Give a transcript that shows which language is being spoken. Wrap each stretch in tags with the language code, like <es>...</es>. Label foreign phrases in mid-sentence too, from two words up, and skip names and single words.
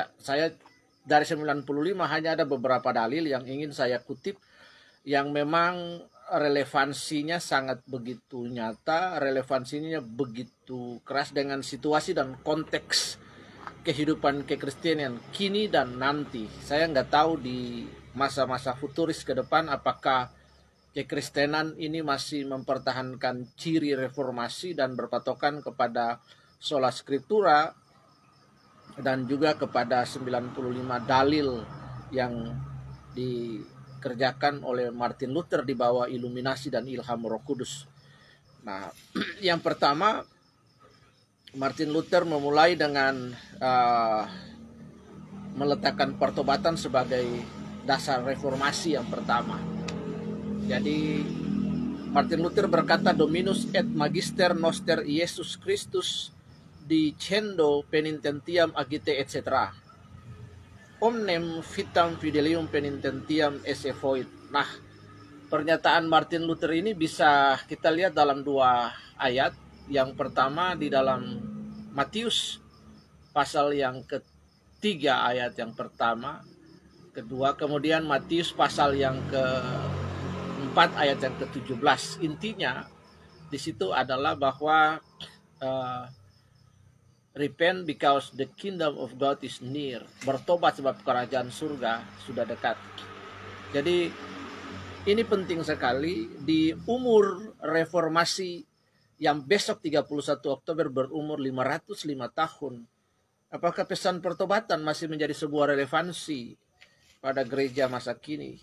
<id>Saya dari 95 hanya ada beberapa dalil yang ingin saya kutip yang memang relevansinya sangat begitu nyata, relevansinya begitu keras dengan situasi dan konteks kehidupan kekristenan kini dan nanti. Saya nggak tahu di masa-masa futuris ke depan apakah kekristenan ini masih mempertahankan ciri reformasi dan berpatokan kepada</id> <la>sola scriptura</la> <id>dan juga kepada 95 dalil yang dikerjakan oleh Martin Luther di bawah iluminasi dan ilham Roh Kudus. Nah, yang pertama, Martin Luther memulai dengan meletakkan pertobatan sebagai dasar reformasi yang pertama. Jadi Martin Luther berkata,</id> <la>Dominus et Magister Noster Iesus Christus dicendo penitentiam agite etc. Omnem vitam fidelium penitentiam esse voit.</la> <id>Nah, pernyataan Martin Luther ini bisa kita lihat dalam dua ayat. Yang pertama di dalam Matius pasal yang ketiga ayat yang pertama, kedua, kemudian Matius pasal yang keempat ayat yang ke-17. Intinya di situ adalah bahwa</id> <en>repent because the kingdom of God is near.</en> <id>Bertobat sebab kerajaan surga sudah dekat. Jadi ini penting sekali di umur reformasi yang besok 31 Oktober berumur 505 tahun. Apakah pesan pertobatan masih menjadi sebuah relevansi pada gereja masa kini?</id>